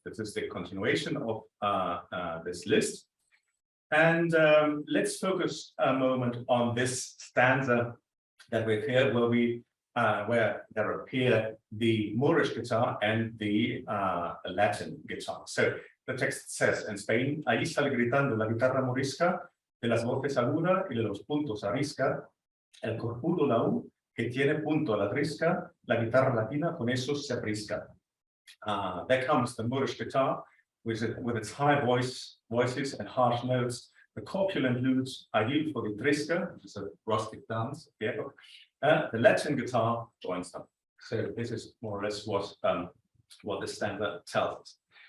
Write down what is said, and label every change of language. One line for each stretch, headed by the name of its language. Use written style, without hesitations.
English: This is the continuation of this list. And let's focus a moment on this stanza that we have here, where we where there appear the Moorish guitar and the Latin guitar. So the text says,
Spanish: en Spain, allí sale gritando la guitarra morisca de las voces agudas y de los puntos arisca, el corpudo laúd que tiene punto a la trisca, la guitarra latina con esos se aprisca.
English: There comes the Moorish guitar with its high voices and harsh notes. The corpulent lutes are used for the trisca, which is a rustic dance. Yeah. The Latin guitar joins them. So this is more or less what the standard tells us.